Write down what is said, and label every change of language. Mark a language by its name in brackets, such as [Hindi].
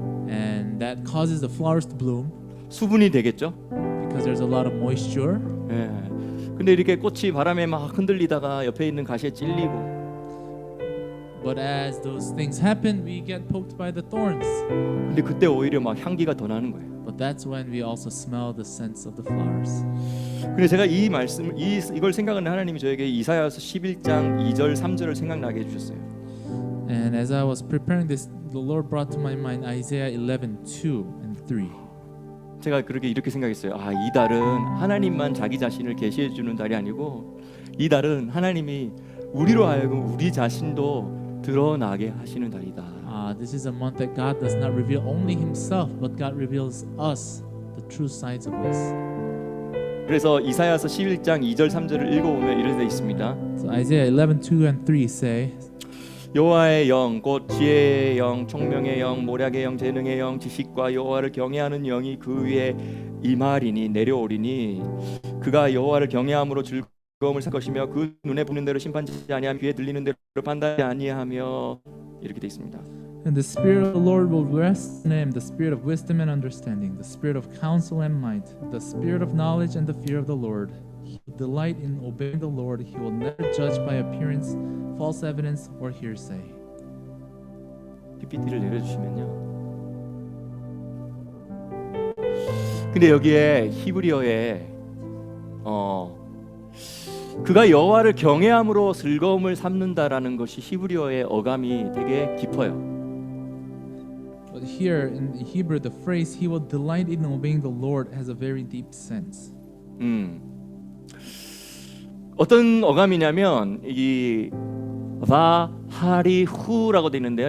[English] And that causes the flowers to bloom [Korean] 수분이 되겠죠. [English] because there's a lot of moisture. [Korean] 예. 근데 이렇게 꽃이 바람에 막 흔들리다가 옆에 있는 가시에 찔리고 [English] But as those things happen, we get poked by the thorns. [Korean] 근데 그때 오히려 막 향기가 더 나는 거예요. [English] But that's when we also smell the scents of the flowers. [Korean] 근데 제가 이 말씀 이걸 생각하는 하나님이 저에게 이사야서 11장 2절 3절을 생각나게 해주셨어요. [English] And as I was preparing this, the Lord brought to my mind Isaiah 11:2 and 3. [Korean] 제가 그렇게 이렇게 생각했어요. 이 달은 하나님만 자기 자신을 계시해 주는 달이 아니고 이 달은 하나님이 우리로 하여금 우리 자신도 드러나게 하시는 달이다. [English] This is a month that God does not reveal only Himself, but God reveals us, the true sides of us. [Korean] 그래서 이사야서 11장 2절 3절을 읽어보면 이런 데 있습니다. [English] So Isaiah 11:2 and 3 say, [Korean] 여호와의 영 곧 지혜의 영, 총명의 영, 모략의 영, 재능의 영, 지식과 여호와를 경외하는 영이 그 위에 임하리니 내려오리니 그가 여호와를 경외함으로 즐거움을 살 것이며 그 눈에 보는 대로 심판하지 아니하며 귀에 들리는 대로 판단하지 아니하며 이렇게 돼 있습니다. [English] And the Spirit of the Lord will rest on him, the Spirit of wisdom and understanding, the Spirit of counsel and might, the Spirit of knowledge and the fear of the Lord. He will delight in obeying the Lord. He will never judge by appearance, false evidence, or hearsay. [Korean] PPT를 내려주시면요. 근데 여기에 히브리어에 그가 여호와를 경외함으로 즐거움을 삼는다라는 것이 히브리어의 어감이 되게 깊어요. [English] But here in Hebrew, the phrase "He will delight in obeying the Lord" has a very deep sense. [Korean] 어떤 어감이냐면 이 바하리후라고 되어 있는데요.